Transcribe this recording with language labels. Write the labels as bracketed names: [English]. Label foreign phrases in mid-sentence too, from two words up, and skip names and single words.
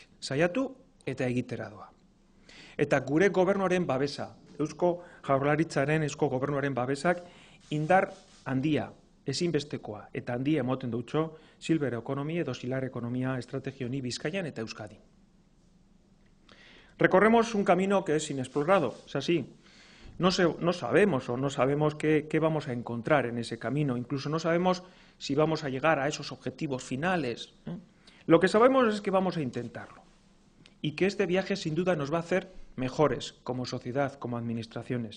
[Basque] Saiatu eta egitera doa. Eta gure gobernuaren babesa, Eusko Jaurlaritzaren Eusko Gobernuaren babesak indar handia, ezinbestekoa eta handia emoten dutxo Silver Economy edo Silar Ekonomia estrategia honi Bizkaian eta Euskadin. [Spanish] Recorremos un camino que es inexplorado, es así. No sabemos qué vamos a encontrar en ese camino, incluso no sabemos si vamos a llegar a esos objetivos finales. Lo que sabemos es que vamos a intentarlo y que este viaje sin duda nos va a hacer mejores como sociedad, como administraciones.